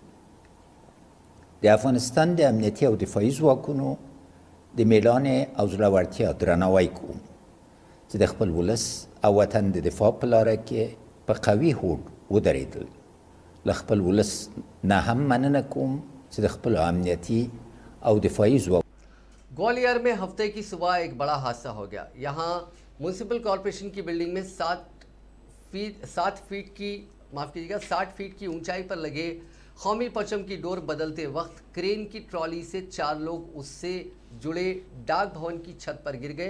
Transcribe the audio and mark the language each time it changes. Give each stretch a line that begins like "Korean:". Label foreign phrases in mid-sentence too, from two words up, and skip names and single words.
Pashto: د افغانستان د امنیتي او دفاعي ځواکونو د میړانې او زړورتیا درناوی کوم چې د خپل ولس او وطن د دفاع په لاره کې په قوي هوډ ودرېدل. له خپل ولس نه هم مننه کوم چې د خپلو امنیتي او دفاعي ځواکونو
Urdu: گوالیار میں ہفتے کی صبح ایک بڑا حادثہ ہو گیا. یہاں
English: municipal corporation
Urdu: کی بلڈنگ میں 60 فیٹ کی اونچائی پر لگے قومی پرچم کی ڈور بدلتے وقت کرین کی ٹرالی سے 4 لوگ اس سے جڑے ڈاک بھون کی چھت پر گر گئے.